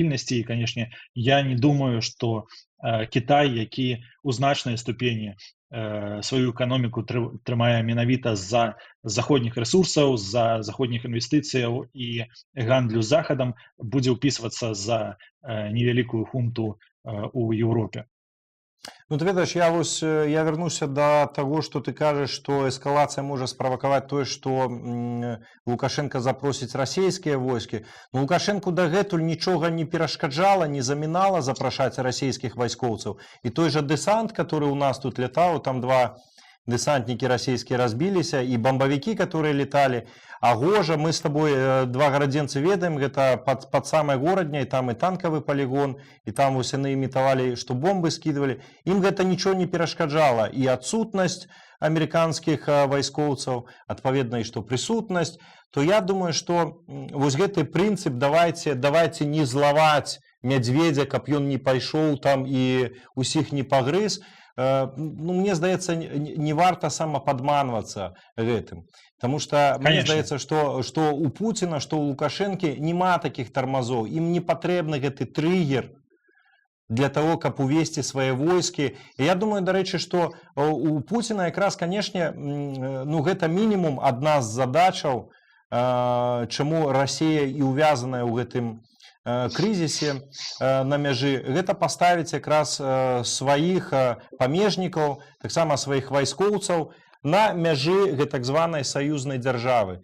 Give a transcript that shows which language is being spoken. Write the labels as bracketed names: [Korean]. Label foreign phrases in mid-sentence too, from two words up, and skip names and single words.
[Belarusian] І, канешне, я не думаю, што Кітай, які ў значнай ступені сваю эканоміку трымае менавіта з-за заходніх рэсурсаў, з-за заходніх інвестыцыяў і гандлю з захадам, будзе ўпісвацца за невялікую хунту ў Еўропе. Ну, ты ведаеш, я вернуся [Russian] до того, что [Belarusian] ты кажаш, [Russian] что эскалация может [Belarusian] справакаваць тое, что Лукашенко запросіць расійскія войскі. Но Лукашенко дагэтуль нічога не перашкаджала, не замінала запрашаць расійскіх вайскоўцаў. [Russian] І той же десант, который у нас тут летаў, там два десантники российские разбились, и бомбовики, которые летали. А Гожа, мы с тобой два [Belarusian] гарадзенцы ведаем, [Russian] это под самой городней, там и танковый полигон, и там [Belarusian] вось яны імітавалі, [Russian] что бомбы скидывали. Им это ничего не перашкаджала. И отсутность американских [Belarusian] вайскоўцаў, адпаведна, [Russian] и что присутность. То я думаю, что [Belarusian] вось гэты прынцып давайте не злаваць мядзведзя, каб ён не пайшоў там и усіх не пагрыз. Ну, мне здаецца, не варта самападманвацца гэтым. [Russian] Потому что [Belarusian] мне здаецца, [Russian] что у Путина, что у Лукашэнкі нема таких тормозов. [Belarusian] Им не патрэбны гэты триггер для того, каб увесці свае войскі. І я думаю, дарэчы, что у Путина якраз, канешне, ну, гэта мінімум адна з задачаў, чаму Россия і увязаная ў гэтым кризисе на мяжы, гэта паставіць якраз сваіх памежнікаў, таксама сваіх вайскоўцаў на мяжы гэтак званай саюзнай дзяржавы.